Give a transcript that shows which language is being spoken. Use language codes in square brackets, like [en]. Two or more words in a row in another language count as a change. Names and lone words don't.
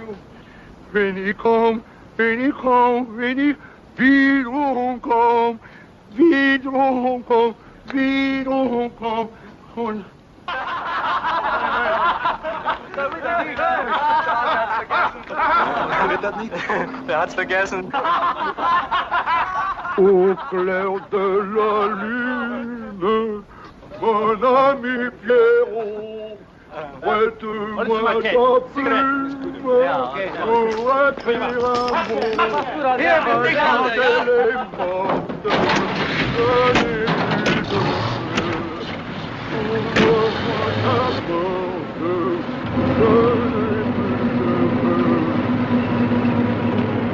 [de] Wenn ich wiederum komm, und Wird das nicht? Wer hat's vergessen? [fr] Au clair de la lune, mon ami Pierrot, prête-moi ta plume pour écrire un mot. Quand elle est morte, je n'ai plus de ouvre-moi ta porte, je n'ai plus de feu.